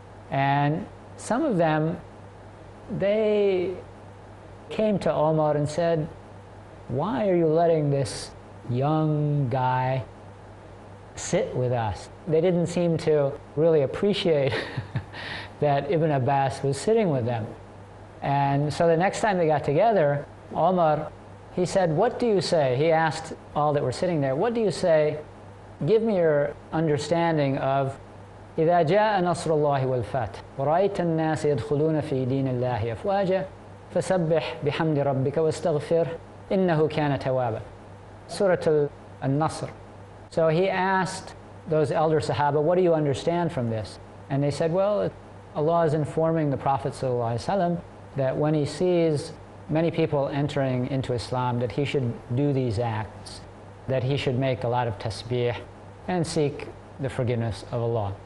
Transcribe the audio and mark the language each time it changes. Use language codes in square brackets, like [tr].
[en] And some of them, they came to Umar and said, "Why are you letting this young guy sit with us?" They didn't seem to really appreciate that Ibn Abbas was sitting with them. And so the next time they got together, Umar, he said, "What do you say?" He asked all that were sitting there, "What do you say? Give me your understanding of [ar] إذا جاء نصر الله والفتح ورأيت الناس يدخلون في دين الله أفواجا فسبح بحمد ربك واستغفر إنه كان توابا." [en] Surah Al-Nasr. So he asked those elder Sahaba, "What do you understand from this?" And they said, "Well, Allah is informing the Prophet ﷺ that when he sees many people entering into Islam, that he should do these acts, that he should make a lot of tasbih and seek the forgiveness of Allah."